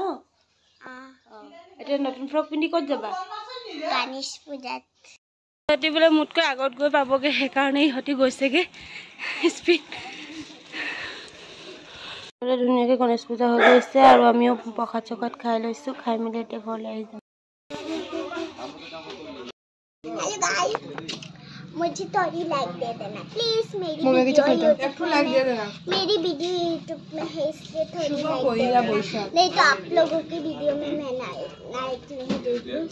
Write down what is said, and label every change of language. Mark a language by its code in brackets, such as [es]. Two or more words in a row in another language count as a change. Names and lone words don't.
[as] এতিয়া নতুন ফ্ৰক পিন্ধি ক'ত যাবা? গণেশ পূজাত। ইহঁতি বোলে মোতকৈ আগত গৈ পাবগে, সেইকাৰণে ইহঁতি গৈছেগে স্পীড। ধুনীয়াকে গণেশ পূজা হৈ গৈছে আৰু আমিও প্ৰসাদ চসাদ খাই লৈছো। খাই মেলি এতিয়া ঘৰলৈ আহি যাম। [hi] मुझे थोड़ी लाइक दे देना प्लीज। मेरी वीडियो यूट्यूब में है इसलिए थोड़ी लाइक। नहीं तो आप लोगों की वीडियो में मैं लाइक नहीं देती हूँ।